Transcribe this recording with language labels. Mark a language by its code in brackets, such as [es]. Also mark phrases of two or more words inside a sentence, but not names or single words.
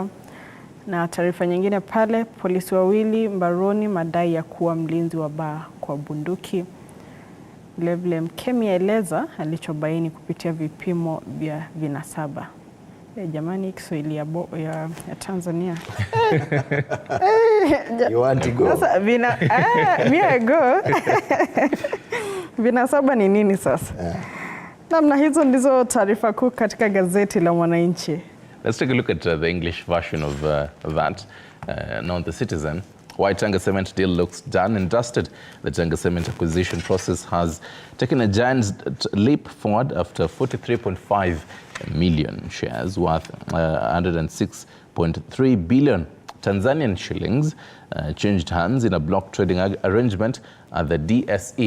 [sw] Na taarifa nyingine pale: polisi wawili mbaroni madai ya kuwa mlinzi wa baa kwa bunduki. Vilevile Mkemi aeleza alichobaini kupitia vipimo vya vinasaba. Jamani, Kiswahili ya Tanzania. [en] You want to go? Sasa me I go. [sw] Vinasaba ni nini sasa? Namna hizo ndizo taarifa kuu katika gazeti la Mwananchi. [en] Let's take a look at the English version of that. Now the Citizen: why Tanga Cement deal looks done and dusted. The Tanga Cement acquisition process has taken a giant leap forward after 43.5 million shares worth 106.3 billion Tanzanian shillings changed hands in a block trading arrangement at the DSE.